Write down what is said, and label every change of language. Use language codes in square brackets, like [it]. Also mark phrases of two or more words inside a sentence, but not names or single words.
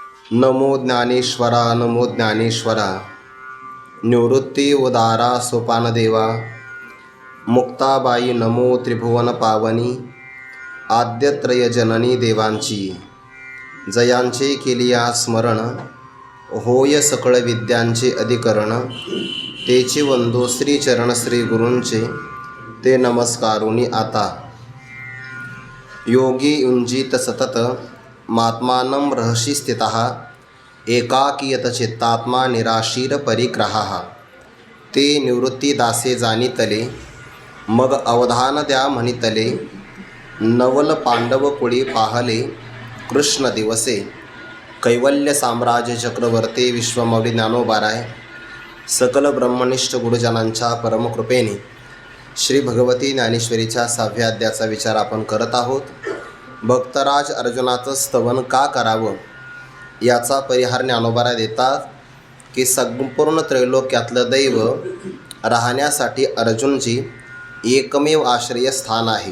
[mr] नमो ज्ञानेश्वरा नमो ज्ञानेश्वरा। निवृत्ती उदारा सोपानदेवा। मुक्ताबाई नमो त्रिभुवन पावनी। आद्यत्रय जननी देवांची जयांचे केलिया स्मरण। होय सकळ विद्यांचे अधिकरण। तेचे वंदो श्रीचरण श्री गुरूंचे ते नमस्कारुनी आता। [sa] योगी युंजित सतत मात्मानं रहसि स्थितः। एकाकीयत चित्तात्मा निराशीर परिग्रहः। [mr] ते निवृत्ती दासे जाणितले मग अवधान द्या म्हणितले। नवल पांडव कुळी पाहले कृष्ण दिवसे। कैवल्य साम्राज्य चक्रवर्ती विश्वमौली ज्ञानोबाराय सकल ब्रह्मनिष्ठ गुरुजनांच्या परमकृपेने श्री भगवती ज्ञानेश्वरीच्या 6व्या अध्यायाचा विचार आपण करत आहोत। भक्तराज अर्जुनाचं स्तवन का करावं याचा परिहार ज्ञानोबाराय देतात की संपूर्ण त्रैलोक्यातलं दैव राहण्यासाठी अर्जुनची एकमेव आश्रयस्थान आहे।